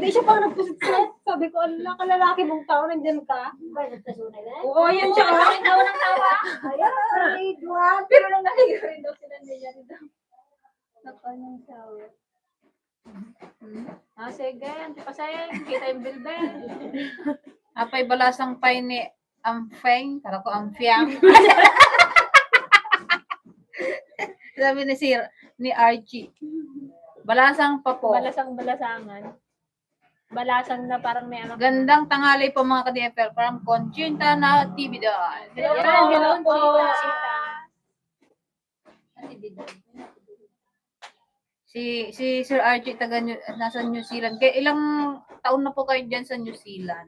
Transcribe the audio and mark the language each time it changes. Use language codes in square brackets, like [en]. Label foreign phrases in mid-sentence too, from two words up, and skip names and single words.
[tl] Hindi siya pa nagpusit-sit. Sabi ko, ala, kalalaki mong tao, nandyan ka. Ba, nagkasunay na? Oo, yan siya. Ay, tawa ng tawa. Ay, duwan. Pero nung naligo rin daw sila niya rin daw. Nagkanyang shower. Sige, antipasay. Kita yung bilbel. [ilo] Apay balasang pay ni Amfeng. [tl] Kala ko Amfiang. Sabi ni Archie. Balasang pa po. Balasang-balasangan. Balasang na parang may anak. Gandang tanghali po mga ka-DFL from Conchita Natividad. Hello po. Si Sir Archie nasa New Zealand. Kaya ilang taon na po kayo dyan sa New Zealand?